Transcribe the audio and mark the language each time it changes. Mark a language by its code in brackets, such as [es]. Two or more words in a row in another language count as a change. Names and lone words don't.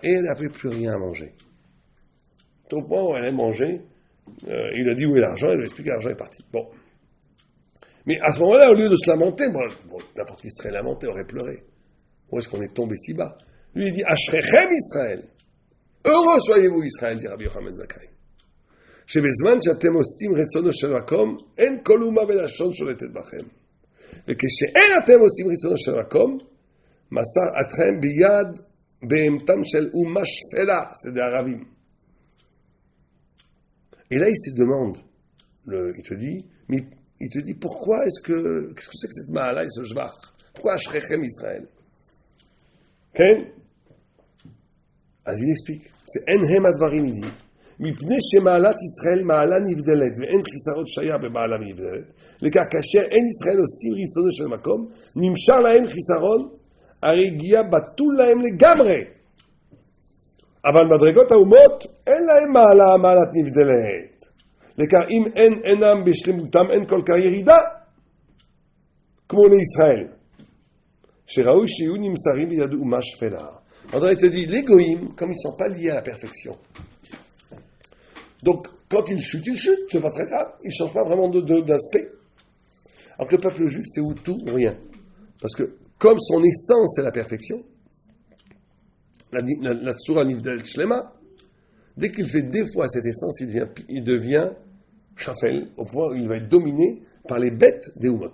[fr] Et elle n'avait plus rien à manger. Au point où elle a mangé, il a dit où est l'argent, il lui a expliqué que l'argent est parti. Bon. Mais à ce moment-là, au lieu de se lamenter, n'importe qui serait lamenté, aurait pleuré. Où est-ce qu'on est tombé si bas? Lui, il dit, [he] אשריכם ישראל. [fr] Heureux soyez-vous, Israël, dit Rabbi Yochanan Zakkai. [he] שבזמן שאתם עושים רצונו של מקום, אין כל אומה ולשון שולטת בכם. וכשאין אתם עושים רצונו של מקום, מסר אתכם ביד בהמתם של אומה שפלה, [fr] c'est des Arabim. Et là, il se demande, il te dit, pourquoi qu'est-ce que c'est que cette mahala et ce jvach? Pourquoi [he] אשריכם ישראל? [fr] כן? אז il explique, c'est [he] הנהם הדברים, [fr] il dit, [he] מפני שמעלת ישראל מעלה נבדלת ואין חיסרון שהיה במעלה נבדלת, לכך כאשר אין ישראל עושים רצונו של מקום, נמשל להם חיסרון, הרי הגיע בטול להם לגמרי. אבל מדרגות האומות אין להם מעלת נבדלת. לכך אם אינם בשלמותם אין כל כך ירידה, כמו לישראל, שראוי שיהיו נמסרים ביד אומה שפלה. [fr] André te dit, les goïms, comme ils ne sont pas liés à la perfection. Donc, quand ils chutent, c'est pas très grave. Ils ne changent pas vraiment d'aspect. Alors que le peuple juif, c'est ou tout ou rien. Parce que, comme son essence c'est la perfection, la [he] צורה נבדלת שלמה, [fr] dès qu'il fait des fois cette essence, il devient shafel, au point où il va être dominé par les bêtes des Umot.